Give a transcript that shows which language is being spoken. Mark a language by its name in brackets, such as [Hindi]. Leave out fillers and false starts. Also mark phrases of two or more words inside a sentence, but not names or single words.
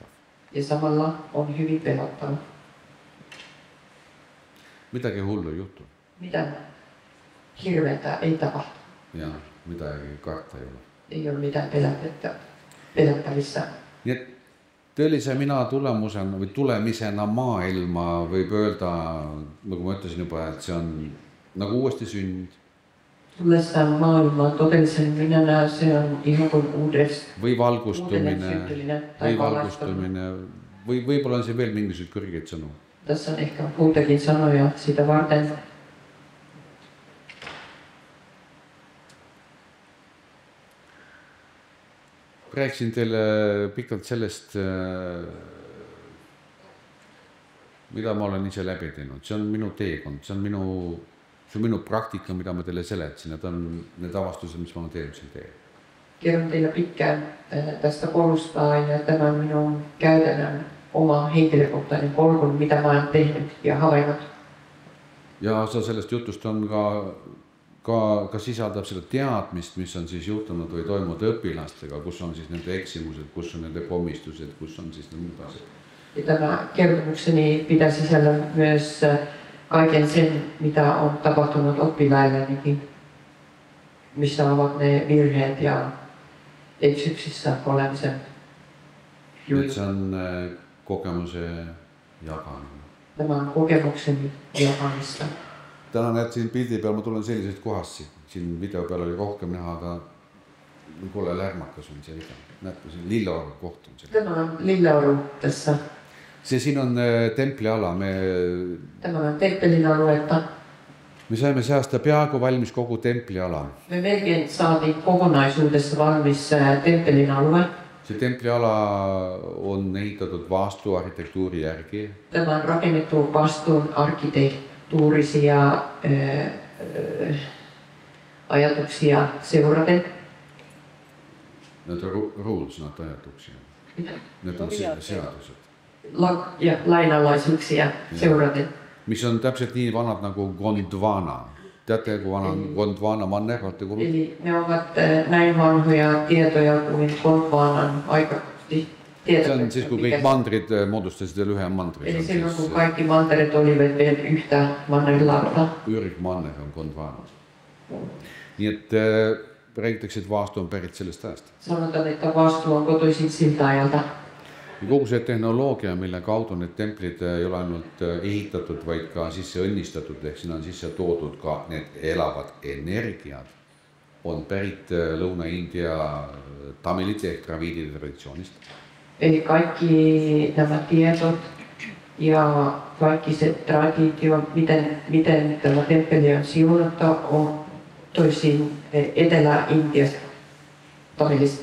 [Finnish] ja samalla on hyvin pelottava. [Estonian] Midagi hullu ei juhtu [Finnish] Mitään hirveätä ei tapahtu. [Estonian] ja midagi karta ei ole. [Finnish] Ei ole mitään pelättävissä. [Estonian] Nii et tõelise mina tulemusena või tulemisena maailma võib öelda, nagu ma ütlesin juba, et see on nagu uuesti sünd [Finnish] Tullessaan maailmaan todellisen minänä se on ihan kuin [Estonian] või valgustumine [Finnish] syntyminen [Estonian] või [Finnish] tai [Estonian] valgustumine või võib-olla on see veel mingisuguseid kõrgeid sõnu. [Finnish] Tässä on ehkä muitakin sanoja sitä varten. [Estonian] Rääkisin teile pikalt sellest, mida ma olen ise läbi teinud. See on minu teekond, see on minu praktika, mida ma teile seletasin. Need on need avastused, mis ma olen teinud siin teel. [Finnish] Kerron teille pitkään tästä polusta ja tämä on minun käytännön oma henkilökohtainen polku, mitä mä olen tehnyt ja havainnut. [Estonian] Ja osa sellest jutust on ka sisaldab seda teadmist, mis on siis juhtunud või toimunud õpilastega, kus on siis nende eksimused, kus on nende komistused, kus on siis need asjad. [Finnish] Ja tämä kertomukseni pitää sisällä myös kaiken sen, mitä on tapahtunut oppilaillenikin, missä ovat ne virheet ja eksyksissä olemisen [Estonian] Et see on kogemuse jagamine. [Finnish] Tämä on kokemukseni jakamista. [Estonian] Täna näed siin pildi peal, ma tulen sellisest kohast siin video peal oli rohkem näha, aga kole lärmakas on see video. Näete, siin Lilleoru koht on see. [Finnish] Tämä on Lilleoru tässä. [Estonian] See siin on templiala. [Finnish] Tämä on temppelin aluetta. [Estonian] Me saime see aasta peaaegu valmis kogu templiala. [Finnish] Me melkein saatiin kokonaisuudessa valmis temppelin alue. [Estonian] See templiala on ehitatud vastuarhitektuuri järgi. [Finnish] Tämä on rakennettu vastuun arkkitehtuurisia ajatuksia seuraten. [Estonian] Need on [English] rules, not [Estonian] ajatuksia. Need on seadused. [Finnish] Ja lainalaisuuksia seuraten. [Estonian] Mis on täpselt nii vanad nagu Gondwana. Teate, kui vana on Gondwana manner? [Finnish] Eli ne ovat näin vanhoja tietoja kuin Gondwanan aikaisesti. [Estonian] See on siis, kui kõik mandrid moodustasid veel ühe mandri. [Finnish] Eli silloin, kun kaikki mantereet olivat veel yhtä mannerilaata. [Estonian] Ürgmanner on Gondwana. Nii et räägitakse, et vaastu on pärit sellest ajast. [Finnish] Sanotaan, että vastuu on kotoisin siltä ajalta. [Estonian] Ja kogu see tehnoloogia, mille kaudu need templid ei ole ainult ehitatud, vaid ka sisse õnnistatud, ehk sinna on sisse toodud ka need elavad energiad, on pärit Lõuna-India tamilite ehk draviidide traditsioonist. [Finnish] Eli kaikki nämä tiedot ja kaikki se traditio, miten tämä temppeli on siunattu, on toisin Etelä-Intiasta tamilista.